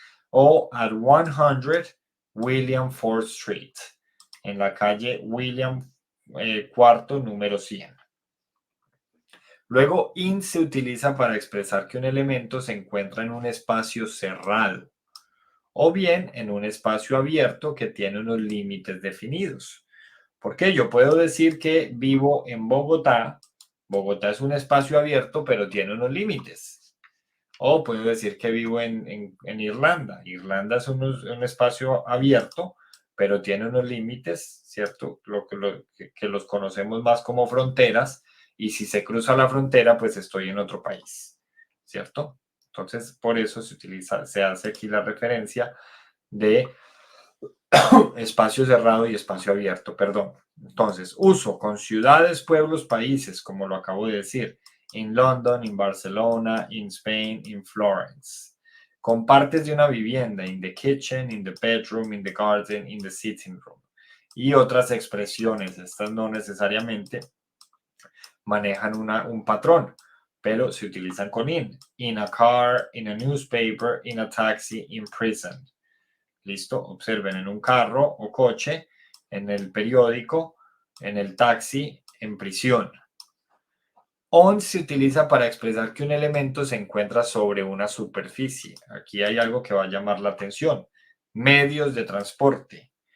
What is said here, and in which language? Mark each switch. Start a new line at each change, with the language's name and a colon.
English: O at 100 William Ford Street.
Spanish: En la calle William cuarto número 100. Luego, in se utiliza para expresar que un elemento se encuentra en un espacio cerrado o bien en un espacio abierto que tiene unos límites definidos. Porque yo puedo decir que vivo en Bogotá. Bogotá es un espacio abierto, pero tiene unos límites. O puedo decir que vivo en Irlanda. Irlanda es un espacio abierto, pero tiene unos límites, ¿cierto? Que los conocemos más como fronteras. Y si se cruza la frontera, pues estoy en otro país, ¿cierto? Entonces, por eso se hace aquí la referencia de espacio cerrado y espacio abierto, perdón. Entonces, uso con ciudades, pueblos, países, como lo acabo de decir.
English: In London, in Barcelona, in Spain, in Florence.
Spanish: Con partes de una vivienda,
English: in the kitchen, in the bedroom, in the garden, in the sitting room.
Spanish: Y otras expresiones, estas no necesariamente manejan un patrón, pero se utilizan con in.
English: In a car, in a newspaper, in a taxi, in prison.
Spanish: ¿Listo? Observen en un carro o coche, en el periódico, en el taxi, en prisión. On se utiliza para expresar que un elemento se encuentra sobre una superficie. Aquí hay algo que va a llamar la atención. Medios de transporte.